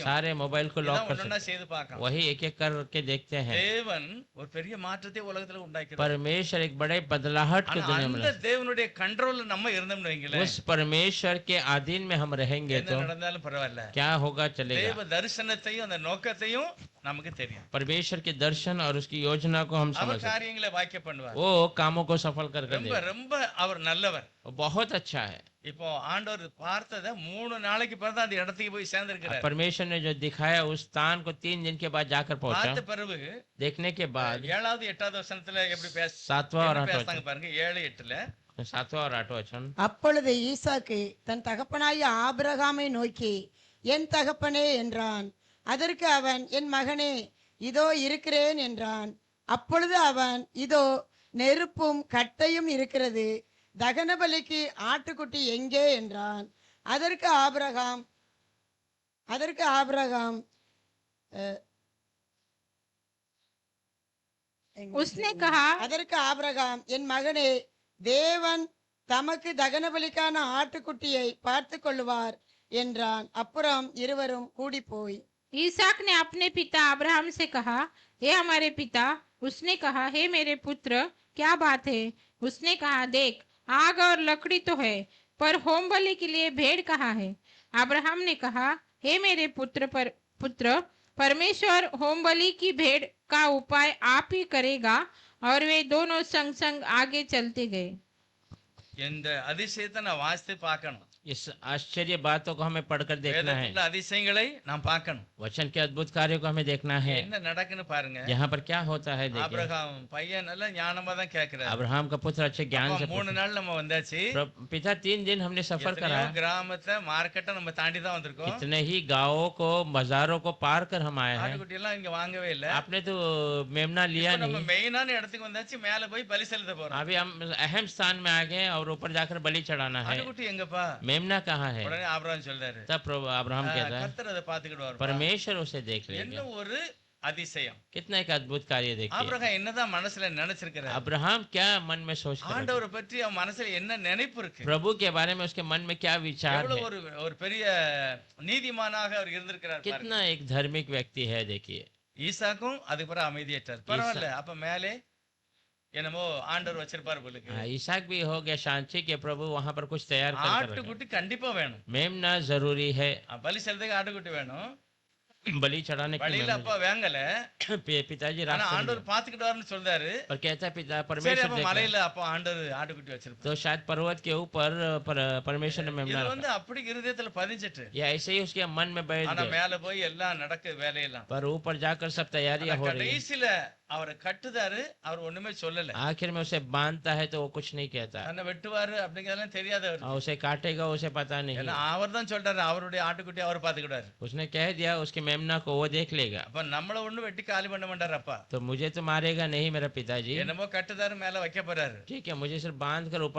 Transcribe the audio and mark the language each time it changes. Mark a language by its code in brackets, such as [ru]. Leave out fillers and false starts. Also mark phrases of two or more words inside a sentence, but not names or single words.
[hi] सारे मोबाइल को लॉक कर [ta] ஒண்ணா [hi] सकते [ta] செய்து பார்க்கலாம். [hi] हैं, वही एक एक करके देखते हैं। [ta] தேவன் ஒரு பெரிய மாற்றத்தை உலகத்துல உண்டாக்கிறார். [hi] परमेश्वर एक बड़े बदलाहट को [ta] ஆனா [hi] दुनिया में [ta] அந்த தேவனுடைய கண்ட்ரோல்ல நம்ம இருந்தோம்னு வைங்களேன், [hi] उस परमेश्वर के अधीन में हम रहेंगे [ta] என்ன [hi] तो [ta] நடந்தாலும் பரவாயில்ல. [hi] क्या होगा चलेगा। [ta] தேவ தரிசனத்தையும் அந்த நோக்கத்தையும் நமக்கு தெரியும். [hi] परमेश्वर के दर्शन और उसकी योजना को हम समझ [ta] அவர் [hi] सकते [ta] காரியங்களை வாக்கிய பண்ணுவார். [hi] हैं, वो कामों को सफल कर [ta] ரொம்ப [hi] दे, [ta] ரொம்ப அவர் நல்லவர். [hi] वो बहुत अच्छा है। [ta] இப்போ ஆண்டவர் பார்த்ததை 3 நாளைக்கு பிறகு அந்த இடத்துக்கு போய் சேர்ந்திருக்கிறார். [hi] परमेश्वर ने जो दिखाया उस स्थान को 3 दिन के बाद जाकर [ta] பார்த்த [hi] पहुंचा। [ta] பிறகு [hi] देखने के बाद [ta] 7வது 8வது வசனத்துல எப்படி [hi] 7वां और 8वां [ta] பேசுறாங்க பாருங்க. 7 8ல [hi] 7वां और 8वां वचन। [ta] அப்பொழுது ஈசாக்கு தன் தகப்பனாகிய ஆபிரகாமை நோக்கி, என் தகப்பனே என்றான். அதற்கு அவன், என் மகனே, இதோ இருக்கிறேன் என்றான். அப்பொழுது அவன், இதோ நெருப்பும் கட்டையும் இருக்கிறது, தகன பலிக்கு ஆட்டுக்குட்டி எங்கே என்றான். அதற்கு ஆபிரகாம் [hi] उसने कहा, [ta] அதற்கு ஆபிரகாம், என் மகனே, தேவன் தமக்கு தகன பலிக்கான ஆட்டுக்குட்டியை பார்த்து கொள்ளுவார் என்றான். அப்புறம் இருவரும் கூடி போய் [hi] ईसाक ने अपने पिता अब्राहम से कहा, हे हमारे पिता। उसने कहा, हे मेरे पुत्र, क्या बात है? उसने कहा, देख, आग और लकड़ी तो है, पर होम बलि के लिए भेड़ कहाँ है? अब्राहम ने कहा, हे मेरे पुत्र, परमेश्वर होम बलि की भेड़ का उपाय आप ही करेगा। और वे दोनों संग संग आगे चलते गए। [ta] இந்த அதிசயத்தை நான் வாசித்து பார்க்கணும். [hi] इस आश्चर्य बातों को हमें पढ़कर देखना है, [ta] வேதத்துல அதிசயங்களை நாம் பார்க்கணும். [hi] वचन के अद्भुत कार्यों को हमें देखना है। [ta] என்ன நடக்குன்னு பாருங்க. [hi] यहाँ पर क्या होता है देखिए। [ta] ஆபிரகாம் பையன் நல்ல ஞானமா தான் கேக்குறாரு. [hi] अब्राहम का पुत्र अच्छे ज्ञान से [ta] 3 நாள் நம்ம வந்தாச்சு. [hi] पिता 3 दिन हमने सफर करा, [ta] எத்தனையோ கிராமத்தை மார்க்கெட்டை நம்ம தாண்டி தான் வந்திருக்கோம். [hi] कितने ही गांवों को बाजारों को पार कर हम आए हैं। [ta] ஆட்டுக்குட்டி எல்லாம் இங்க வாங்கவே இல்ல. [hi] आपने तो मेमना लिया [ta] இப்ப நம்ம [hi] नहीं। [ta] மெயினான இடத்துக்கு வந்தாச்சு. மேல போய் பலி செலுத்த போறோம். [hi] अभी हम अहम स्थान में आ गए और ऊपर जाकर बलि चढ़ाना है। [ta] ஆட்டுக்குட்டி எங்கப்பா? [hi] मेमना कहाँ है? [ta] உடனே ஆபிரகாம் சொல்றாரு, [hi] तब प्रभु अब्राहम कहता है, [ta] கர்த்தர் அதை பாத்துக்கிடுவார். [hi] परमेश्वर उसे देख [ta] என்ன [hi] लेगा। [ta] ஒரு அதிசயம். [hi] कितना एक अद्भुत कार्य देखिए। [ta] ஆபிரகாம் என்னதான் மனசுல நினைச்சிருக்கிறார்? [hi] अब्राहम क्या मन में सोच कर रखा? [ta] ஆண்டவரை பற்றி அவன் மனசுல என்ன நினைப்பு இருக்கு? [hi] प्रभु के बारे में उसके मन में क्या विचार [ta] எவ்வளவு [hi] है? [ta] ஒரு பெரிய நீதிமானாக அவர் இருந்திருக்கிறார் பாருங்க. [hi] कितना एक धार्मिक व्यक्ति है देखिए। [ta] ஈசாக்கும் அதுக்கு பிறகு அமைதியாயிட்டார். பரவாயில்ல. அப்ப மேலே என்னமோ ஆண்டவர் வச்சிருப்பாரு போலுக்கு. [hi] ईसाक भी हो गया शांति के प्रभु वहां पर कुछ तैयार कर रखा। [ta] ஆட்டுக்குட்டி கண்டிப்பா வேணும். [hi] मेमना जरूरी है, [ta] பலி செலுத்துக்கு ஆட்டுக்குட்டி வேணும். [hi] बलि चढ़ाने के लिए [ta] வழியில அப்பா வேங்கல. [hi] पिताजी [ta] ஆனா [hi] रास्ते में [ta] ஆண்டவர் பாத்துக்கிட்டாருன்னு சொல்றாரு. [hi] और कहता पिता [ta] சரி [hi] परमेश्वर [ta] அப்ப [hi] देख रहा है। [ta] மலையில அப்ப ஆண்டவர் ஆட்டுக்குட்டி வச்சிருப்பாரு. [hi] तो शायद पर्वत के ऊपर परमेश्वर ने मेमना [ta] இது [hi] रखा। [ta] வந்து அப்படி இருதயத்துல பதிஞ்சிட்டு. [hi] या ऐसे ही उसके मन में बैठ [ta] ஆனா [hi] गए, [ta] மேல போய் எல்லாம் நடக்க வேலையெல்லாம். [hi] पर ऊपर जाकर सब तैयारियां [ta] ஆனா [hi] हो रही है। [ta] கடைசில அவரை கட்டுதாரு. அவர் ஒண்ணுமே சொல்லல. [hi] आखिर में उसे बांधता है तो वो कुछ नहीं कहता, [ta] தன்னை வெட்டுவாரு அப்படிங்கறதெல்லாம் தெரியாது அவருக்கு. [hi] और उसे काटेगा उसे पता नहीं। [ta] ஏன்னா அவர் தான் சொல்றாரு அவருடைய ஆட்டுக்குட்டி அவர் பாத்துக்கிட்டாரு. [hi] उसने कह दिया उसके मेमना को वो देख लेगा। [ta] அப்ப நம்மள ஒண்ணு வெட்டி காலி பண்ண மாட்டாரு அப்பா. [hi] तो मुझे तो मारेगा नहीं मेरा पिताजी, [ta] என்னமோ கட்டுதாரு மேல வைக்க போறாரு. [hi] ठीक है, मुझे सिर्फ बांध कर ऊपर